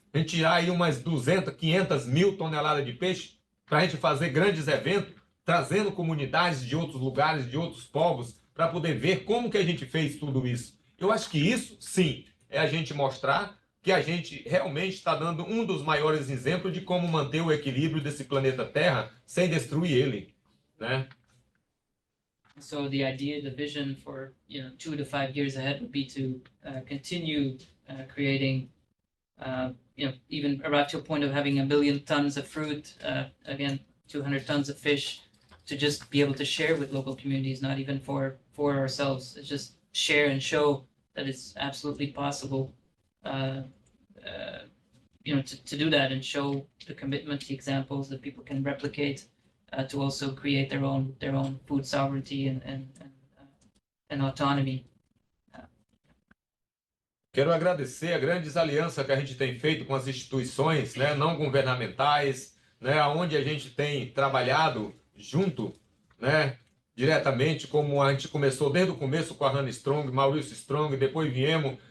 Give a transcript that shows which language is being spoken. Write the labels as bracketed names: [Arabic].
[Portuguese] A gente tirar aí umas 200, 500 mil toneladas de peixe para a gente fazer grandes eventos, trazendo comunidades de outros lugares, de outros povos, para poder ver como que a gente fez tudo isso. Eu acho que isso, sim, é a gente mostrar que a gente realmente está dando um dos maiores exemplos de como manter o equilíbrio desse planeta Terra sem destruir ele, né? [English] So the idea, the vision for 2 to 5 years ahead would be to continue creating, even arrive to a point of having 1 million tons of fruit, again 200 tons of fish, to just be able to share with local communities, not even for ourselves. It's just share and show that it's absolutely possible. to do that and show the commitment, the examples that people can replicate, to also create their own food sovereignty and autonomy. [Portuguese] Quero agradecer a grandes alianças que a gente tem feito com as instituições, né, não governamentais, né, onde a gente tem trabalhado junto, né, diretamente, como a gente começou desde o começo com a Hannah Strong, Maurício Strong, depois viemos,